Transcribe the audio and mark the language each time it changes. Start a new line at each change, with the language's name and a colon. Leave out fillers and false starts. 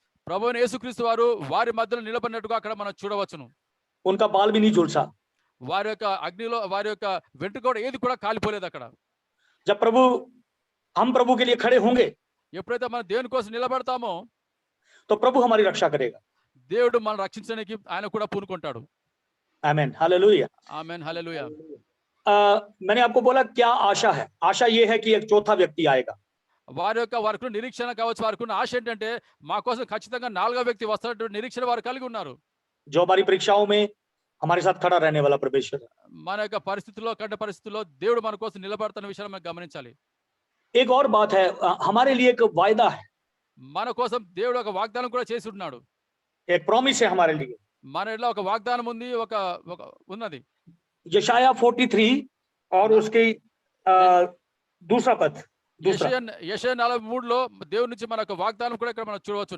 Telugu: ప్రభువైన యేసుక్రీస్తు వారు వారి మధ్యలో నిలబడినట్టుగా అక్కడ మనం చూడవచ్చును.
Hindi: उनका बाल भी नहीं झुलसा।
Telugu: వారి యొక్క అగ్నిలో వారి యొక్క వెంట్రుక కూడా ఏది కూడా కాలిపోలేదు అక్కడ.
Hindi: जब हम प्रभु के लिए खड़े होंगे
Telugu: ఎప్పుడైతే మనం దేవుని కోసం నిలబడతామో
Hindi: तो प्रभु हमारी रक्षा करेगा।
Telugu: దేవుడు మనం రక్షించడానికి ఆయన కూడా పూనుకుంటాడు.
Hindi: आमीन, हालेलुया।
Telugu: ఆమేన్, హల్లెలూయా.
Hindi: मैंने आपको बोला क्या आशा है? आशा ये है कि एक चौथा व्यक्ति आएगा।
Telugu: వారికి నిరీక్షణ కావచ్చు, వారికి ఆశ ఏంటంటే మా కోసం ఖచ్చితంగా 4వ వ్యక్తి వస్తాడన్న నిరీక్షణ వారు కలిగి ఉన్నారు.
Hindi: जो हमारी परीक्षाओं में हमारे साथ खड़ा रहने वाला परमेश्वर।
Telugu: మన యొక్క పరిస్థితుల్లో కంటే పరిస్థితుల్లో దేవుడు మన కోసం నిలబడుతున్న విషయాన్ని మనం గమనించాలి.
Hindi: एक और बात है, हमारे लिए एक वायदा है,
Telugu: మన కోసం దేవుడు ఒక వాగ్దానం కూడా చేసి ఉన్నాడు.
Hindi: एक प्रॉमिस है हमारे लिए।
Telugu: మన ఇంట్లో ఒక వాగ్దానం ఉంది, ఒక ఉన్నది.
Hindi: यशाया 43 और उसकी दूसरा पद,
Telugu: యెషయా 43లో దేవుడి నుంచి మనకు వాగ్దానం కూడా ఇక్కడ మనం చూడవచ్చు.